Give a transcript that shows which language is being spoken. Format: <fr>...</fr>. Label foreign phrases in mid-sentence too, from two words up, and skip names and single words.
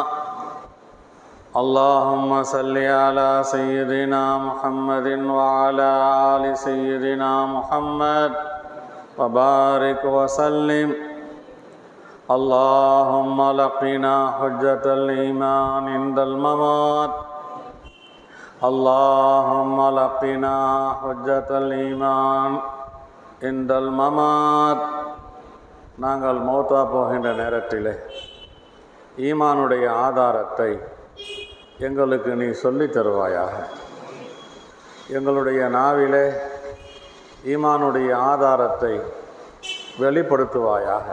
<ar>اللهم صل على سيدنا محمد وعلى آل سيدنا محمد وبارك وسلم. اللهم لقنا حجة الإيمان عند الممات. اللهم لقنا حجة الإيمان عند الممات.</ar> <ta>நாங்கள் மௌத்தா போகின்ற நேரத்திலே ஈமானுடைய ஆதாரத்தை எங்களுக்கு நீ சொல்லித் தருவாயாக. எங்களுடைய நாவிலே ஈமானுடைய ஆதாரத்தை வெளிப்படுத்துவாயாக.</ta>